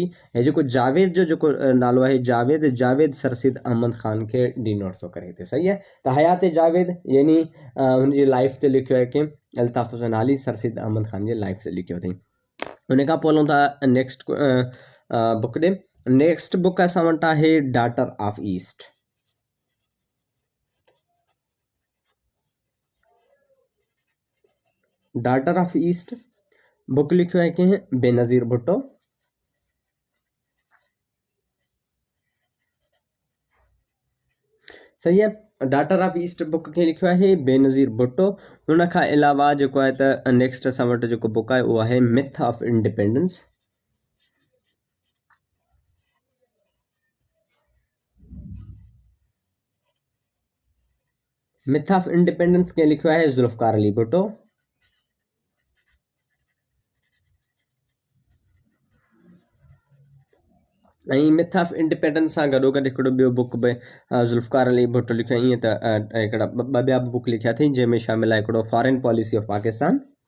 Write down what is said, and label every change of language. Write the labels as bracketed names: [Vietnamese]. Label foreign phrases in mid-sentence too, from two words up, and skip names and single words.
[Sindhi] हे जेको जावेद जो जेको नालो आहे जावेद सर सैयद अहमद ख़ान खे डिनोट थो करे हिते। सही आहे, त हयात जावेद यानी हुनजी लाइफ ते लिखियो आहे कि इल्ताफ़ हुसैन हाली सर सैयद अहमद ख़ान जी लाइफ ते लिखियो अथई। उन खां पोइ हलूं था [English] next book [Sindhi] ॾे। [English] next book [Sindhi] असां वटि आहे डॉटर ऑफ ईस्ट। डॉटर ऑफ ईस्ट बुक लिखियो आहे कंहिं? बेनज़ीर भुट्टो। [Hindi] सही है, [Sindhi] डॉटर ऑफ ईस्ट बुक कंहिं लिखियो आहे? बेनज़ीर भुट्टो। हुन खां अलावा जेको आहे त नेक्स्ट असां वटि जेको बुक आहे उहो आहे मिथ ऑफ इंडिपेंडेंस। मिथ ऑफ इंडिपेंडेंस कंहिं लिखियो आहे? ज़ुल्फ़कार अली भुट्टो। ऐं मिथ ऑफ इंडिपेंडेंस सां गॾोगॾु हिकिड़ो ॿियो बुक बि ज़ुल्फ़कार अली भुट्टो लिखियो। ईअं त हिकिड़ा ॿ ॿिया बि बुक लिखिया अथई, जंहिंमें शामिल आहे हिकिड़ो फॉरेन पॉलिसी ऑफ पाकिस्तान।